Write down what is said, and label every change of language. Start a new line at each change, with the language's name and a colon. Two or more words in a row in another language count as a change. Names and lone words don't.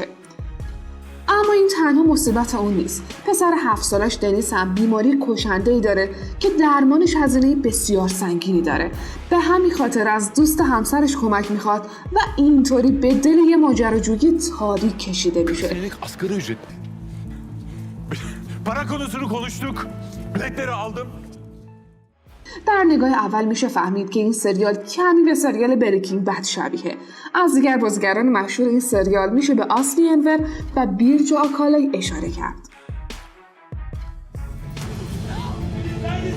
Persian: اما این تنها مصیبت اون نیست. پسر 7 سالش دنیس هم بیماری کشنده‌ای داره که درمانش هزینه بسیار سنگینی داره. به همین خاطر از دوست همسرش kımak میخواد و اینطوری به دل یه ماجراجویی تاریک کشیده میشه.
Turkish: Asgari ücret. Para konusunu konuştuk. Biletleri aldım.
Persian: در نگاه اول میشه فهمید که این سریال کمی به سریال بریکینگ بد شبیه. از دیگر بازیگران مشهور این سریال میشه به آسلی انور و بیرجو آکالای اشاره کرد.